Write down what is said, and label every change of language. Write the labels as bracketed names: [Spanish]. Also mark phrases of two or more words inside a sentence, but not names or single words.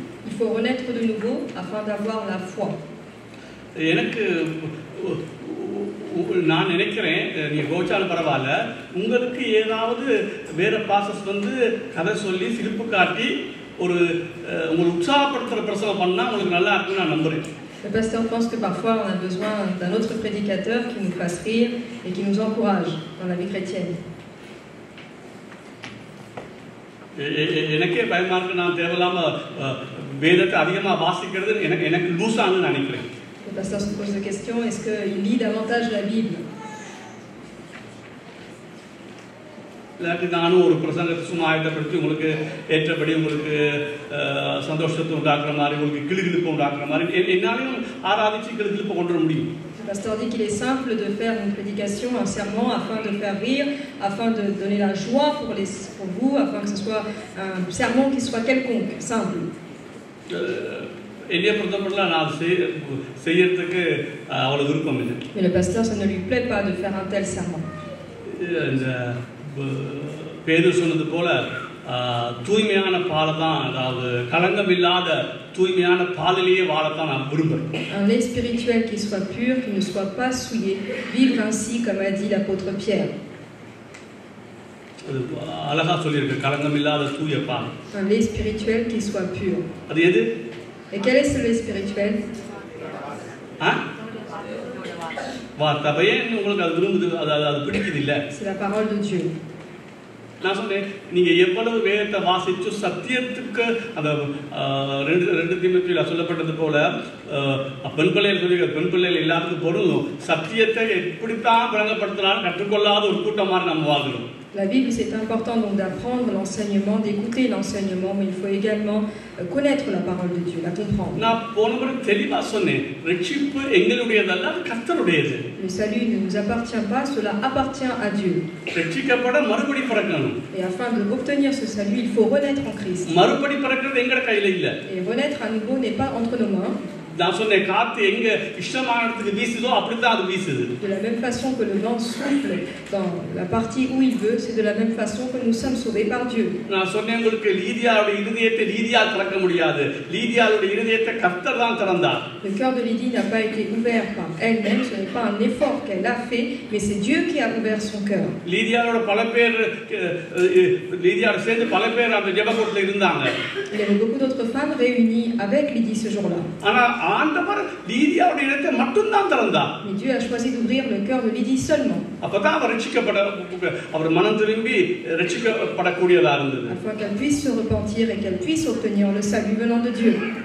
[French] Il faut renaître de nouveau afin d'avoir la foi. [Tamil] எனக்கு நான் நினைக்கிறேன், நீ கோச்சாலும் பரவாயில்ல, உங்களுக்கு ஏதாவது வேற ப்ராசஸ் வந்து கதை சொல்லி சிரிப்பு காட்டி ஒரு உங்களை உற்சாகப்படுத்துகிற பிரசவம் பண்ணால் உங்களுக்கு நல்லா இருக்குன்னு நான் நம்புகிறேன். [French] Le pasteur pense que parfois on a besoin d'un autre prédicateur qui nous fasse rire et qui nous encourage dans la vie chrétienne. [Tamil] எனக்கே பயமா இருக்கு, நான் தேவையில்லாம வேதத்தை அதிகமா வாசிக்கிறது எனக்கு லூசான்னு நினைக்கிறேன். [French] Le pasteur se pose la question, est-ce qu'il lit davantage la Bible? [Tamil] நானும் ஒரு பிரசங்கத்தை சும்மா ஆயத்தப்படுத்தி உங்களுக்கு ஏற்றபடி உங்களுக்கு சந்தோஷத்தை உண்டாக்குற மாதிரி, உங்களுக்கு கிளுகிழுப்பு உண்டாக்குற மாதிரி என்னாலையும் ஆராதிச்சு கிளுகிழுப்பு கொண்டு வர முடியும். [French] Le pasteur dit qu'il est simple de faire une prédication, un sermon, afin de faire rire, afin de donner la joie pour vous, afin que ce soit un sermon qui soit quelconque, simple. [Tamil] என்னைய பொறுத்தப்படலாம் நான் செய்யறதுக்கு அவ்வளவு விருப்பம் இல்லை. [French] Mais le pasteur, ça ne lui plaît pas de faire un tel sermon. [Tamil] பேதுரு சொன்னது போல தூய்மையான பாலை தான், அதாவது களங்கம் இல்லாத தூய்மையான பாலிலேயே வாழத்தான் நான் விரும்புகிறேன். [French] Un lait spirituel qui soit pur, qui ne soit pas souillé, vivre ainsi comme a dit l'apôtre Pierre. [Tamil] அது அழகா சொல்லியிருக்கு, களங்கம் இல்லாத தூய பால். [French] Un lait spirituel qui soit pur. [Tamil] அது எது? [French] Et quel est ce lait spirituel? [Tamil] வார்த்தை உங்களுக்கு அது விரும்புது, அது பிடிக்குது இல்ல? [French] C'est la parole de Dieu. [Tamil] நான் சொன்னேன், நீங்க எவ்வளவு வேதத்தை வாசிச்சு சத்தியத்துக்கு அந்த 2 தீமோத்தேயுல சொல்லப்பட்டது போல பெண் பிள்ளைகள் சொல்லி பெண் பிள்ளைகள் எல்லாத்துக்கும் பொருளும் சத்தியத்தை எப்படித்தான் விளங்கப்படுத்தினாலும் கற்றுக்கொள்ளாத ஒரு கூட்டம் மாதிரி நம்ம வாழ்கிறோம். [French] La Bible, c'est important donc d'apprendre l'enseignement, d'écouter l'enseignement, mais il faut également connaître la parole de Dieu, la comprendre. [Tamil] நான் போனவரை தெளிவா சொன்னேன், ரட்சிப்பு எங்களுடையதல்ல, அது கர்த்தருடையது. [French] Le salut ne nous appartient pas, cela appartient à Dieu. [Tamil] ரட்சிக்கப்பட மறுபடி பிறக்கணும். [French] Et afin d'obtenir ce salut, il faut renaître en Christ. [Tamil] மறுபடி பிறக்கிறது எங்க கையில இல்ல. [French] Et renaître à nouveau n'est pas entre nos mains. [Tamil] நான் சொன்னேன், காத்து எங்க இஷ்டமானதுக்கு வீசுதோ அப்படிதான் அது வீசுது. [French] De la même façon que le vent souffle dans la partie où il veut, c'est de la même façon que nous sommes sauvés par Dieu. [Tamil] நான் சொன்னேன், உங்களுக்கு லீதியாவுடைய இதயத்தை லீதியால் திறக்க முடியாது, லீதியாவுடைய இதயத்தை கர்த்தர் தான் திறந்தார். [French] Le cœur de Lydie n'a pas été ouvert par elle-même, ce n'est pas un effort qu'elle a fait, mais c'est Dieu qui a ouvert son cœur. [Tamil] லீதியாவோட பல பேர் லீதியாவோட சேர்ந்து பல பேர் அந்த ஜெபக்கூட்டத்துல இருந்தாங்க. [French] Il y avait beaucoup d'autres femmes réunies avec Lydie ce jour-là. [Tamil] ஆனா ஆண்டவர் லீதியாவுடைய இதயத்தை மட்டும் தான் திறந்தார். [French] Mais Dieu a choisi d'ouvrir le cœur de Lydie seulement. [Tamil] அப்பதான் அவர் ரட்சிக்கப்பட, அவர் மனம் திரும்பி ரட்சிக்கப்படக்கூடியதா இருந்தது. [French] Afin qu'elle puisse se repentir et qu'elle puisse obtenir le salut venant de Dieu.